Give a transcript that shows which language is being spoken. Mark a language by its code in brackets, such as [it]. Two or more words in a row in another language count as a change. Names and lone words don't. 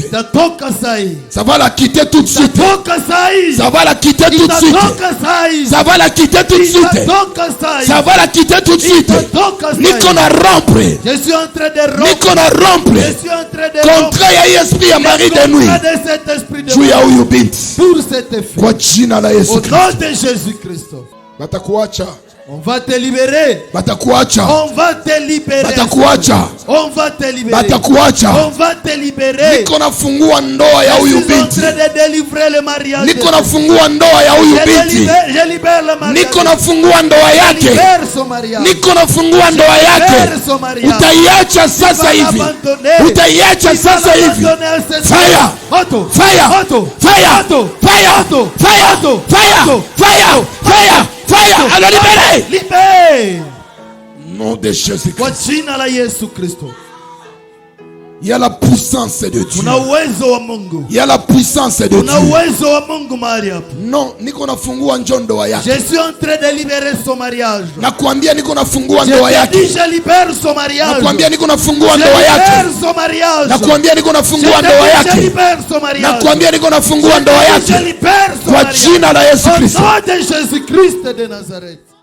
[fr] Ça va la quitter tout de suite. Ça va la quitter tout de suite. Ça va la quitter tout de suite. Ça va la quitter tout de suite. [sw] Nikona rompre. [fr] Je suis en train de rompre. [sw] Nikona rompre. [fr] Je suis en train de rompre. Contre ya esprit ya mari de nuit. [sw] Juu ya huyu binti. [fr] Pour cette fille. [sw] Kwa jina la Yesu Kristo. [fr] De Jésus-Christ. [sw] Batakuacha. [fr] On va te libérer. [sw] Batakuacha. [fr] On va te libérer. [sw] Batakuacha. [fr] On va te libérer. [sw] Batakuacha. [fr] On va te libérer. [sw] Niko nafungua ndoa ya huyu binti. [fr] Je suis en train de délivrer le mariage. [sw] Niko nafungua ndoa ya huyu binti. [fr] Je libère le mariage. [sw] Niko nafungua ndoa yake. [fr] Je libère son mariage. [sw] Niko nafungua ndoa yake. Utaiacha sasa hivi. Utaiacha sasa hivi. [en] Fire. Fire. Fire. Fire. Fire. Fire. Fire. Fire. [fr] Alors libérez. Libérez. Nom de Jésus. [sw] Kwa jina la Yesu Kristo. [fr] Il y a la puissance de Dieu. [sw] Kuna uwezo wa Mungu. [fr] Il y a la puissance de Dieu. [sw] Kuna uwezo wa Mungu mahali hapo. Non, niko nafungua ndoa yake. [fr] Je suis en train de libérer son mariage. [sw] Nakwambia niko nafungua ndoa yake. [fr] Je libère son mariage. [sw] Nakwambia niko nafungua ndoa yake. [fr] Je libère son mariage. [sw] Nakwambia niko nafungua ndoa yake. [fr] Je libère son mariage. [sw] Nakwambia niko nafungua ndoa yake. [fr] Je libère son [sw] kwa [fr] mariage. [sw] jina la Yesu Kristo. [fr] Au nom de Jésus-Christ de Nazareth.